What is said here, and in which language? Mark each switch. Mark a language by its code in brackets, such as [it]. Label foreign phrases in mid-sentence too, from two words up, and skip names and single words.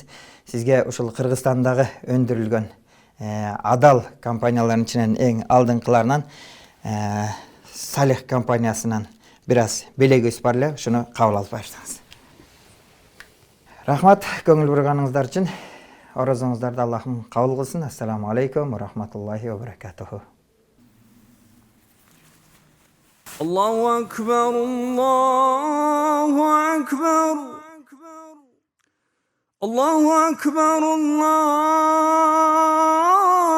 [ky] Сизге ушул Кыргызстандагы өндүрүлгөн адал компаниялардын ичинен эң алдыңкыларынан Салих компаниясынан бир аз белегибиз бар эле, ушуну кабыл алып барсаңыз. Рахмат, көңүл бурганыңыздар үчүн. Орозоңуздарды Аллахым кабыл кылсын. [ar] السلام عليكم ورحمة الله وبركاته. الله أكبر، الله أكبر. الله أكبر، الله